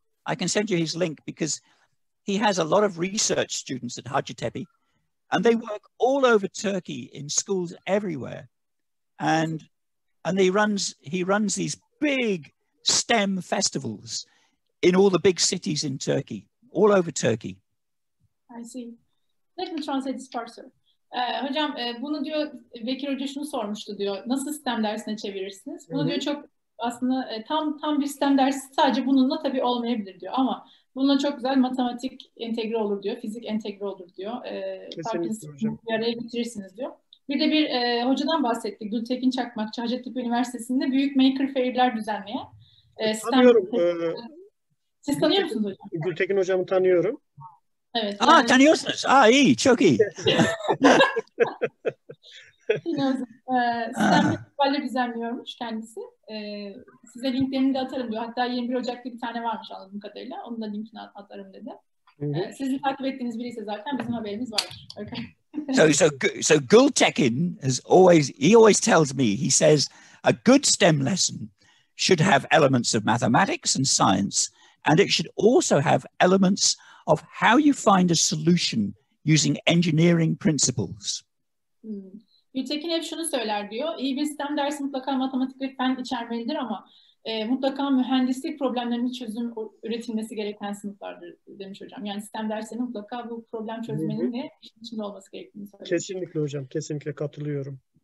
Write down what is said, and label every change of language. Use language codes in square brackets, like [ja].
[en] I can send you his link because he has a lot of research students at Hacettepe, and they work all over Turkey in schools everywhere. And he runs these big STEM festivals in all the big cities in Turkey, all over Turkey. I see. Let me translate this part, sir. [tr] Hocam bunu diyor Bekir Hoca şunu sormuştu diyor. Nasıl STEM dersine çevirirsiniz? Bunu diyor çok aslında tam bir STEM dersi sadece bununla tabii olmayabilir diyor ama bununla çok güzel matematik entegre olur diyor, fizik entegre olur diyor. Farklı bir araya getirirsiniz diyor. Bir de bir hocadan bahsettik. Gültekin Çakmakçı Hacettepe Üniversitesi'nde büyük maker fair'ler düzenleyen. Tanıyorum. Siz tanıyor musunuz hocam? Gültekin hocamı tanıyorum. Evet. Yani... Tanıyorsunuz. İyi, çok iyi. STEM festivaller düzenliyormuş kendisi. Size linklerini de atarım diyor. Hatta 21 Ocak'ta bir tane varmış anladığım kadarıyla. Onun da linkini atarım dedi. Sizin takip ettiğiniz biriyse zaten bizim haberimiz vardır. [en] Okay. So Gültekin always tells me, he says, a good STEM lesson should have elements of mathematics and science, and it should also have elements of how you find a solution using engineering principles. [tr] Gültekin hep şunu söyler diyor. İyi bir STEM dersi mutlaka matematik ve fen içermelidir ama mutlaka mühendislik problemlerinin çözüm üretilmesi gereken sınıflardır demiş hocam. Yani STEM derslerinin mutlaka bu problem çözmenin de işin içinde olması gerektiğini söylüyor. Kesinlikle hocam, kesinlikle katılıyorum.